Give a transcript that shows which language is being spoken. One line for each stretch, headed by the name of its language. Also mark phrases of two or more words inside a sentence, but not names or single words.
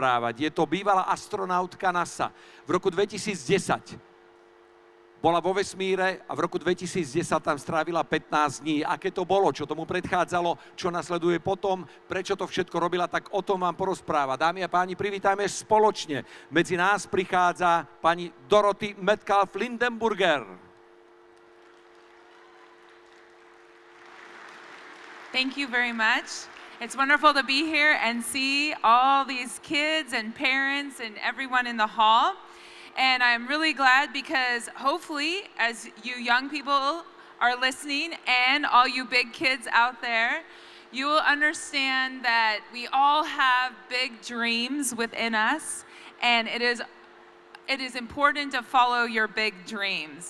Slovak: Je to bývalá astronautka NASA. V roku 2010 bola vo vesmíre a v roku 2010 tam strávila 15 dní. Aké to bolo, čo tomu predchádzalo, čo nasleduje potom, prečo to všetko robila, tak o tom vám porozpráva. Dámy a páni, privítajme spoločne. Medzi nás prichádza pani Dorothy Metcalf-Lindenburger.
English: Thank you very much. It's wonderful to be here and see all these kids and parents and everyone in the hall. And I'm really glad because hopefully, as you young people are listening and all you big kids out there, you will understand that we all have big dreams within us, and it is important to follow your big dreams.